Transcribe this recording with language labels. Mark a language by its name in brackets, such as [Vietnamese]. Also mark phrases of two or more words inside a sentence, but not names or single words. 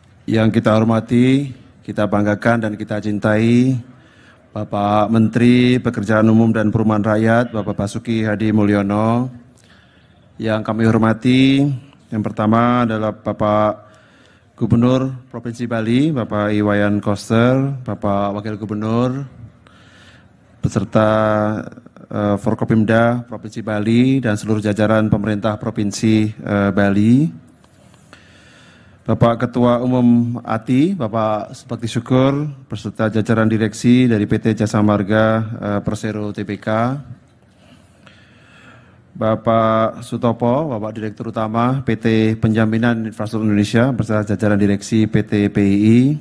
[Indonesian] Yang kita hormati, kita banggakan dan kita cintai Bapak Menteri Pekerjaan Umum dan Perumahan Rakyat, Bapak Basuki Hadi Mulyono. Yang kami hormati, yang pertama adalah Bapak Gubernur Provinsi Bali, Bapak Iwayan Koster, Bapak Wakil Gubernur, beserta Forkopimda Provinsi Bali dan seluruh jajaran pemerintah Provinsi Bali. Bapak Ketua Umum ATI, Bapak Subakti Syukur, beserta jajaran direksi dari PT Jasa Marga Persero Tbk. Bapak Sutopo, Bapak Direktur Utama PT Penjaminan Infrastruktur Indonesia, beserta jajaran direksi PT PII.